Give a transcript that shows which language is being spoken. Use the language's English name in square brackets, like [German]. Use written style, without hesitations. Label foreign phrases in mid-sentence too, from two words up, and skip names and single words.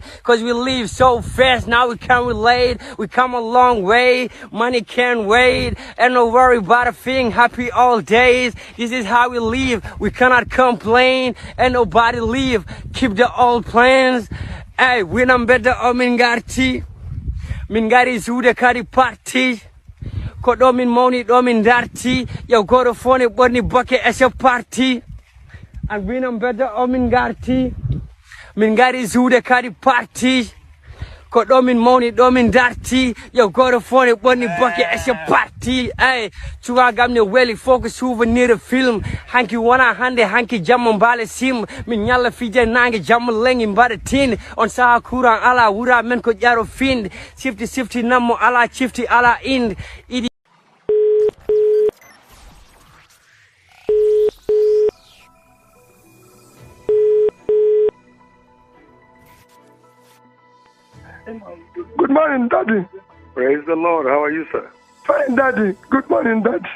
[English] Cause we live so fast, now we can't relate. We come a long way, money can't wait. And no worry about a thing, happy all days. This is how we live, we cannot complain. And nobody leave, keep the old plans. Hey, when I'm better, [Fula] Mingari Zude Kari Party. Ko ɗomin mawni ɗomin darti yow goto fone ɓorni bokke e chef parti an winam bedda o min garti min gari zuude kadi parti ko ɗomin mawni ɗomin darti yow goto fone ɓorni bokke e chef parti ey cugagam ne weeli fof ko [French] souvenir film [Fula] hanki wona hande hanki jamma mbaale sim min ñalla fije nangue jamma lengi mbaɗa tin on saha courant ala wura men ko ƴaro finde sifti nammo ala cifti ala inde idi. [English] Good morning, Daddy. Praise the Lord. How are you, sir? Fine, Daddy. Good morning, Daddy.